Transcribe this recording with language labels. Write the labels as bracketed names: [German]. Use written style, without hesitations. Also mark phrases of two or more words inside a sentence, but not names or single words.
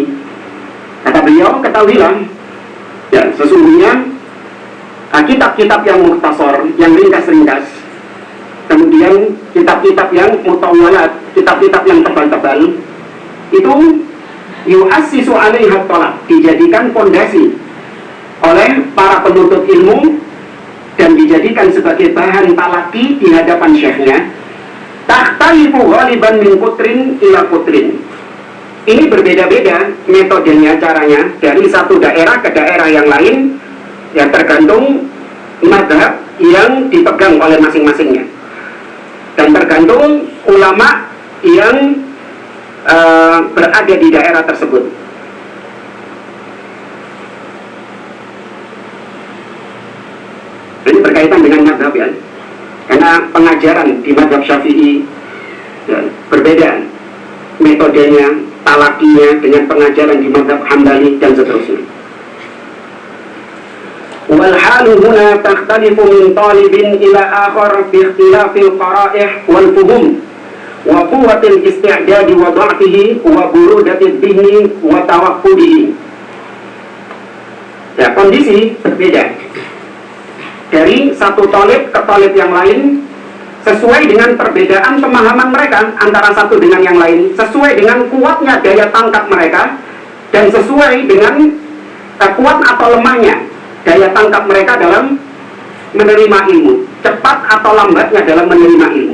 [Indonesian] Kata beliau, ketahuilah ya, sesungguhnya kitab-kitab yang mukhtasar, yang ringkas-ringkas, kemudian kitab-kitab yang mutawwalat, kitab-kitab yang tebal-tebal, itu [Arabic] يؤسس عليها الطلب, [Indonesian] dijadikan fondasi oleh para penuntut ilmu dan dijadikan sebagai bahan talaki di hadapan syekhnya. [Arabic] تختلف غالبا من قطر إلى قطر. [Indonesian] Ini berbeda-beda metodenya, caranya dari satu daerah ke daerah yang lain, ya tergantung mazhab yang dipegang oleh masing-masingnya dan tergantung ulama yang berada di daerah tersebut. Ini berkaitan dengan mazhab ya, karena pengajaran di mazhab Syafi'i ya, berbeda metodenya, talakinya dengan pengajaran di mazhab Hambali dan seterusnya. [Arabic] والحال هنا تختلف من طالب إلى آخر باختلاف القرائح والفهوم وقوة الاستعداد وضعفه وبرودة الذهن وتوقده. [Indonesian] Ya, kondisi berbeda. Dari satu tolib ke tolib yang lain, sesuai dengan perbedaan pemahaman mereka antara satu dengan yang lain, sesuai dengan kuatnya daya tangkap mereka, dan sesuai dengan kuat atau lemahnya daya tangkap mereka dalam menerima ilmu, cepat atau lambatnya dalam menerima ilmu.